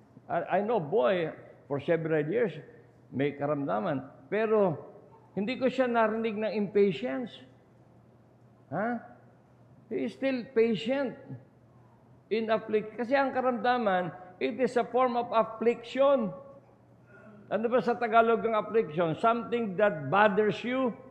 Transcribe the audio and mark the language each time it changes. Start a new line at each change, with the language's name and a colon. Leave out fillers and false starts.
English: I know, boy, for several years,
Filipino: may karamdaman. Pero, hindi ko siya narinig ng impatience.
English: He is still patient in affliction.
Filipino: Kasi ang karamdaman,
English: it is a form of affliction.
Filipino: Ano ba sa Tagalog ng affliction?
English: Something that bothers you.